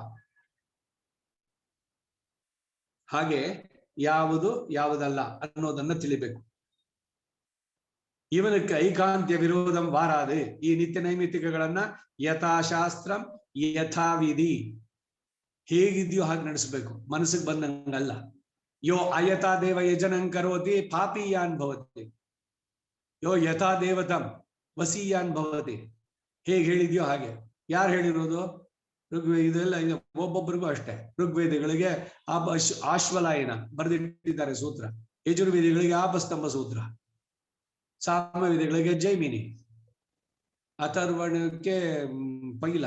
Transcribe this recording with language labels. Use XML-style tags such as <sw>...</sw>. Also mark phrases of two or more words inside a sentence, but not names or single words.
<kn>ಹಾಗೆ ಯಾವುದು ಯಾವುದಲ್ಲ ಅನ್ನೋದನ್ನ ತಿಳಿಬೇಕು. ಇವನಕ್ಕೆ</kn> <sa>ಐಕಾಂತ್ಯ ವಿರೋಧಂ</sa> <kn>ವಾರಾದೆ, ಈ ನಿತ್ಯ ನೈಮಿತ್ತಿಕಗಳನ್ನ</kn> <sa>ಯಥಾಶಾಸ್ತ್ರಂ ಯಥಾವಿಧಿ</sa> <kn>ಹೇಗಿದ್ಯೋ ಹಾಗೆ ನಡೆಸಬೇಕು, ಮನಸ್ಸಿಗೆ ಬಂದಂಗಲ್ಲ.</kn> <sa>ಯೋ ಅಯಥಾ ದೇವ ಯಜನಂ ಕರೋತಿ ಪಾಪೀಯಾನ್ ಭವತಿ, ಯೋ ಯಥಾ ದೇವತಂ ವಸೀಯಾನ್ ಭವತಿ.</sa> <kn>ಹೇಗೆ ಹೇಳಿದ್ಯೋ ಹಾಗೆ. ಯಾರು ಹೇಳಿರೋದು? ಇದೆಲ್ಲ ಒಬ್ಬೊಬ್ಬರಿಗೂ ಅಷ್ಟೇ. ಋಗ್ವೇದಗಳಿಗೆ ಆಶ್ವಲಾಯನ ಬರೆದಿಟ್ಟಿದ್ದಾರೆ ಸೂತ್ರ, ಯಜುರ್ವೇದಿಗಳಿಗೆ ಆಪಸ್ತಂಭ ಸೂತ್ರ, ಸಾಮವೇದಗಳಿಗೆ ಜೈಮಿನಿ, ಅಥರ್ವಣಕ್ಕೆ ಪೈಲ.</kn>